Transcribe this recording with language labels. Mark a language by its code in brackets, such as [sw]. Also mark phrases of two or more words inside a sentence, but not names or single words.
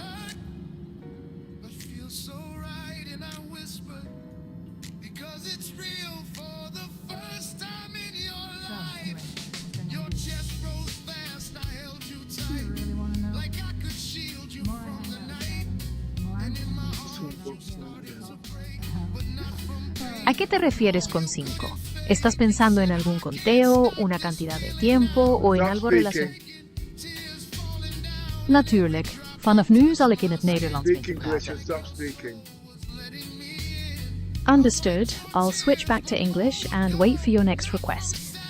[en] But feels so right, and I whisper because it's real for the first time in your life. Your chest rose fast, I held you tight, like I could shield you from the night. And in my heart you started to break, but not from pain. [es] ¿A qué te refieres con 5? ¿Estás pensando en algún conteo, una cantidad de tiempo o en [en] Stop [es] algo [en] speaking. [es] relacionado? [nl] Natuurlijk. Vanaf nu zal ik in het Nederlands [en] Speak [nl] met je [en] English [nl] praten. [en] and stop speaking. Understood. I'll switch back to English and wait for your next request.